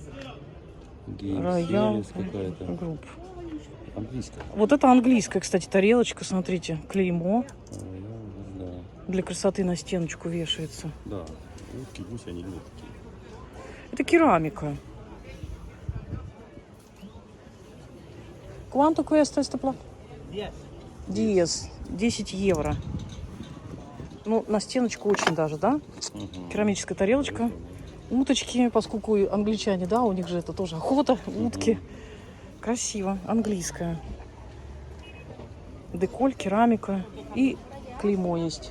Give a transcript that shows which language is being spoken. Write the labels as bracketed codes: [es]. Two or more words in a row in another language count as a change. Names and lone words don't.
[ru] Роял какая-то. групп. Английская. Вот это английская, кстати, тарелочка, смотрите, клеймо. Да. Для красоты на стеночку вешается. Да. Утки, гуси, они любят такие. Это керамика. [es] Quanto cuesta esta plata? [ru] 10. 10 евро. Ну, на стеночку очень даже, да? Керамическая тарелочка. Уточки, поскольку англичане, да, у них же это тоже охота, утки. Красиво, английская. Деколь, керамика и клеймо есть.